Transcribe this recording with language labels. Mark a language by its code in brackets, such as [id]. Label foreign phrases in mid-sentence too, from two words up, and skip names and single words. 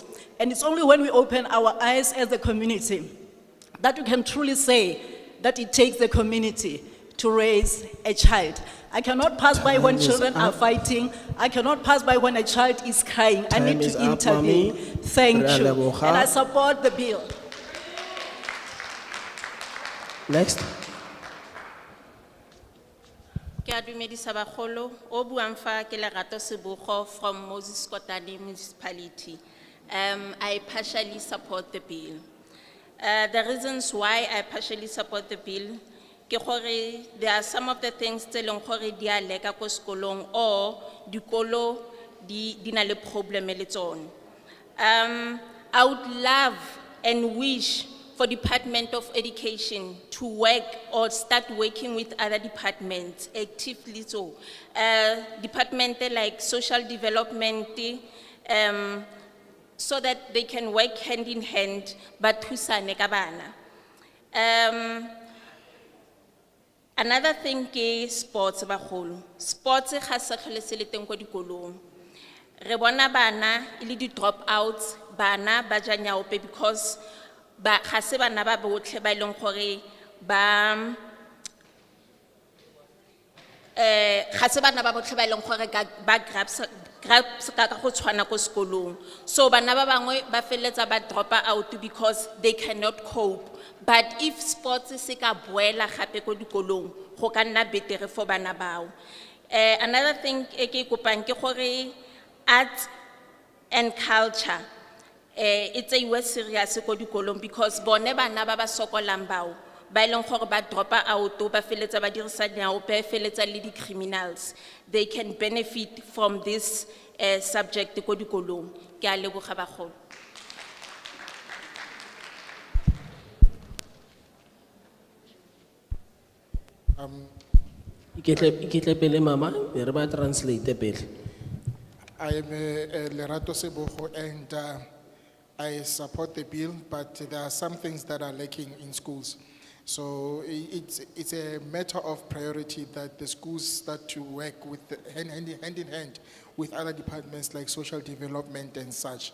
[en] And it's only when we open our eyes as a community that we can truly say that it takes the community to raise a child. I cannot pass by when children are fighting. I cannot pass by when a child is crying. I need to intervene. Thank you. And I support the bill. Next. [tn] Ke a dumedisa bagolo, o buang fa ke Lerato Sebogo from Moses Kotane municipality. [en] I partially support the bill. The reasons why I partially support the bill, [tn] ke gore [en] there are some of the things [tn] tse leng gore di a leka ko sekolong or dikolo di na le probleme le tsone. [en] I would love and wish for Department of Education to work or start working with other departments actively. So, departments like social development, so that they can work hand in hand, but [tn] thusane ka bana. [en] Another thing is sports bagolo. [tn] Sports ga se tlhole se le teng ko dikolong. Re bona bana ile di [en] drop outs, [tn] bana ba ja nyaope because ga se bana ba botlhe ba ileng gore ba ga se bana ba botlhe ba ileng gore ba grabs ka go tshwana ko sekolong. [en] So [tn] bana ba bangwe ba feletsa ba [en] drop out because they cannot cope. But if sports [tn] se ka boela gape ko dikolong go ka nna betere for bana bao. [en] Another thing [tn] e ke kopang ke gore [en] art and culture it's a West serious [tn] ko dikolong because bone bana ba ba sokolang bao ba ileng gore ba dropa out ba feletsa ba dirisa nyao ba feletsa le di criminals, [en] they can benefit from this subject [tn] ko dikolong. Ke a leboga bagolo. Iketle pele mama, re ba translate pele. [en] I am Lerato Sebogo and I support the bill, but there are some things that are lacking in schools. So it's a matter of priority that the schools start to work with hand in hand with other departments like social development and such.